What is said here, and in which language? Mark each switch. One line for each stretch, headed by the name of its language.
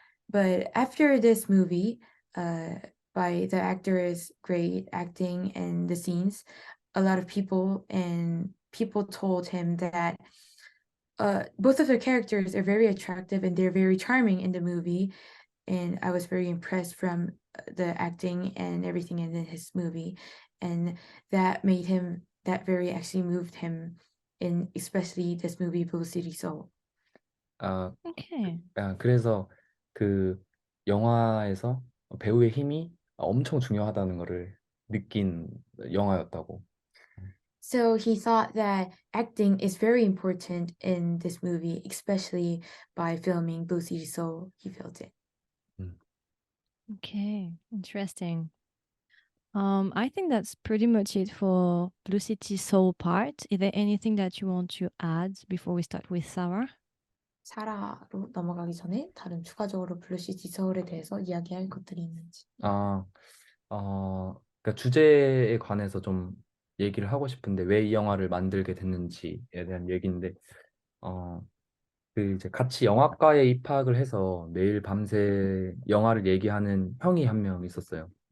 English: But after this movie, by the actor's great acting and the scenes, a lot of people told him that both of the characters are very attractive and they're very charming in the movie. And I was very impressed from the acting and everything in his movie, and that very actually moved him in especially this movie Blue City Soul. 아, Okay.
Korean: 그래서 그 영화에서 배우의 힘이 엄청 중요하다는 거를 느낀 영화였다고.
English: So he thought that acting is very important in this movie, especially by filming Blue City Soul. He felt it. Okay. Interesting. I think that's pretty much it for Blue City Soul part. Is there anything that you want to add before we start with Sarah?
Korean: 사라로 넘어가기 전에 다른 추가적으로 블루시티 서울에 대해서 이야기할 것들이 있는지. 아, 그러니까 주제에 관해서 좀 얘기를 하고 싶은데 왜 이 영화를 만들게 됐는지에 대한 얘기인데, 그 이제 같이 영화과에 입학을 해서 매일 밤새 영화를 얘기하는 형이 한 명 있었어요.